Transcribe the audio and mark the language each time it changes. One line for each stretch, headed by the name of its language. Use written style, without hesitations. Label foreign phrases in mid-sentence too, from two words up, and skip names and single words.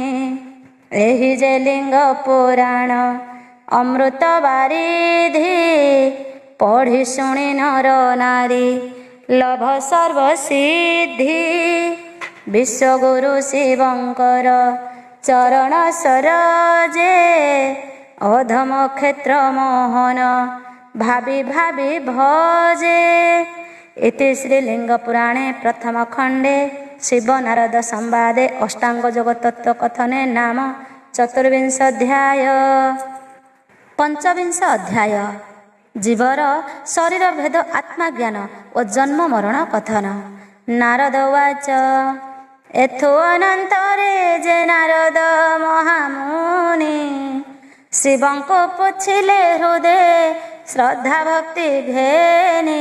Odia: ଏହି ଯେ ଲିଙ୍ଗ ପୁରାଣ ଅମୃତ ବାରିଧି ପଢ଼ି ଶୁଣି ନର ନାରୀ ଲଭ ସର୍ବସିଦ୍ଧି। ବିଶ୍ୱଗୁରୁ ଶିବଙ୍କର ଚରଣ ସରୋଜେ ଅଧମ କ୍ଷେତ୍ର ମୋହନ ଭାବି ଭାବି ଭଜେ।
Sanskrit: इति श्रीलिंग पुराणे प्रथम खंडे शिव नारद संवादे अष्टांग योग तत्व कथने नाम चतुर्विंश अध्याय।
Odia: ପଞ୍ଚବିଂଶ ଅଧ୍ୟାୟ ଜୀବର ଶରୀର ଭେଦ ଆତ୍ମା ଜ୍ଞାନ ଆଉ ଜନ୍ମ ମରଣ କଥନ। ନାରଦ ଉବାଚ ଏଥୁ ଅନନ୍ତରେ ଯେ ନାରଦ ମହାମୁନି ଶିବଙ୍କୁ ପୁଛିଲେ ହୃଦୟ ଶ୍ରଦ୍ଧା ଭକ୍ତି ଘେନି।